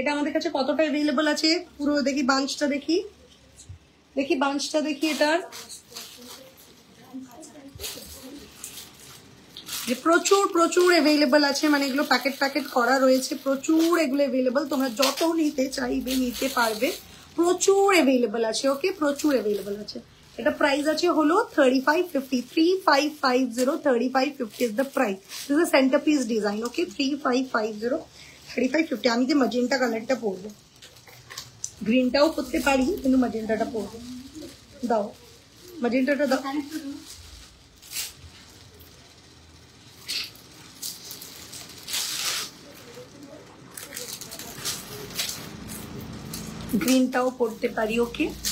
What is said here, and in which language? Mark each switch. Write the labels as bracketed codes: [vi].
[bn] এটা আমাদের কাছে কতটা অ্যাভেলেবল আছে পুরো দেখি, বাঞ্চটা দেখি, বাঞ্চটা দেখি, এটার যে প্রচুর প্রচুর অ্যাভেলেবল আছে, মানে এগুলো প্যাকেট করা রয়েছে, প্রচুর এগুলো অ্যাভেলেবল, তোমরা যত নিতে চাইবে নিতে পারবে, প্রচুর অ্যাভেলেবল আছে, ওকে প্রচুর অ্যাভেলেবল আছে। এটা প্রাইস আছে হলো 3550, 3550, [en] 3550 is the price, this is a centerpiece design, okay, [bn] 3550, 3550। আমি যে ম্যাজেন্টা কালারটা পরবো, গ্রিনটাও পরতে পারি কিন্তু ম্যাজেন্টাটা পরবো, দাও ম্যাজেন্টাটা দাও, গ্রিনটাও পরতে পারি, ওকে।